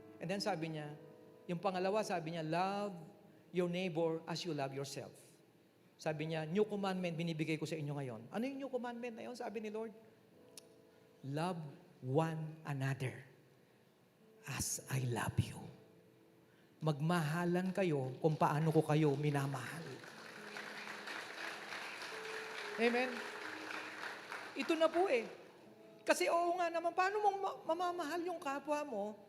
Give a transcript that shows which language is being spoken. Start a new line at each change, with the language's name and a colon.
English: And then
Filipino: sabi niya, yung pangalawa, sabi niya,
English: love your neighbor as you love yourself.
Filipino: Sabi niya,
English: new commandment
Filipino: binibigay ko sa inyo ngayon. Ano yung new commandment na yun? Sabi ni Lord,
English: love one another as I love you.
Filipino: Magmahalan kayo kung paano ko kayo minamahal. Amen? Ito na po Kasi oo nga naman, paano mong mamamahal yung kapwa mo?